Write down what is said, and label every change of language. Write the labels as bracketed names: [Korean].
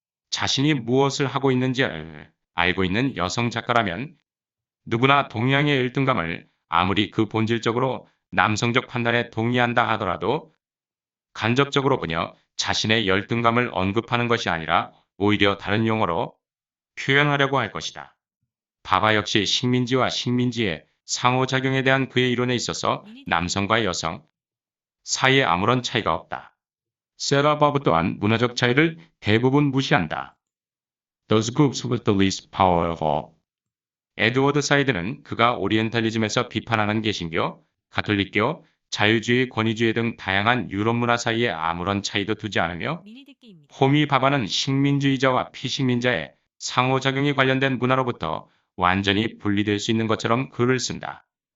[Korean] 자신이 무엇을 하고 있는지 알고 있는 여성 작가라면 누구나 동양의 열등감을 아무리 그 본질적으로 남성적 판단에 동의한다 하더라도 간접적으로 그녀 자신의 열등감을 언급하는 것이 아니라 오히려 다른 용어로 표현하려고 할 것이다. 바바 역시 식민지와 식민지의 상호작용에 대한 그의 이론에 있어서 남성과 여성 사이에 아무런 차이가 없다. 세라 바브 또한 문화적 차이를 대부분 무시한다. [English] Those groups with the least power of all. [Korean] 에드워드 사이드는 그가 오리엔탈리즘에서 비판하는 개신교, 가톨릭교, 자유주의, 권위주의 등 다양한 유럽 문화 사이에 아무런 차이도 두지 않으며 호미 바바는 식민주의자와 피식민자의 상호작용이 관련된 문화로부터 완전히 분리될 수 있는 것처럼 글을 쓴다.